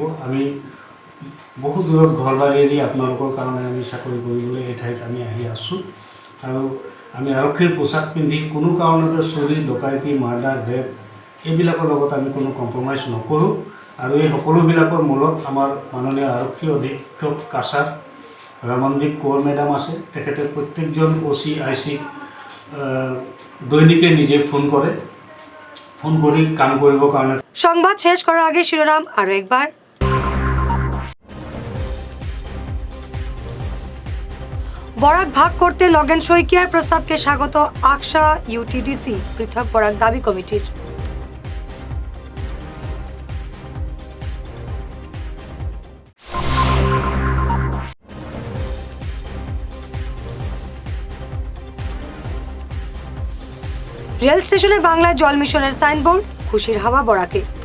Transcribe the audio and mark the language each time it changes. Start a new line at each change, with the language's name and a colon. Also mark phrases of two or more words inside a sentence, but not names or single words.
Assamese: আমি বহু দূৰত ঘৰ বাৰী এৰি আপোনালোকৰ কাৰণে আমি চাকৰি কৰিবলৈ এই ঠাইত আমি আহি আছোঁ, আৰু আমি আৰক্ষীৰ পোছাক পিন্ধি কোনো কাৰণতে চুৰি ডকাইতি
English: murder rape
Assamese: এইবিলাকৰ লগত আমি কোনো কম্প্ৰমাইজ নকৰোঁ। আৰু এই সকলোবিলাকৰ মূলত আমাৰ মাননীয় আৰক্ষী অধীক্ষক কাছাৰ ৰমনদীপ কৌৰ মেডাম আছে। তেখেতে প্ৰত্যেকজন OC IC দৈনিকে নিজে ফোন কৰি কাম কৰিবৰ কাৰণে।
Bangla: সংবাদ শেষ করার আগে শিরোনাম আরো একবার। বরাক ভাগ করতে লগেন শইকিয়ার প্রস্তাবকে স্বাগত আকসা UTDC পৃথক বরাক দাবি কমিটির। রেল স্টেশনে বাংলায় জল মিশনের সাইনবোর্ড, খুশির হাওয়া বরাকে।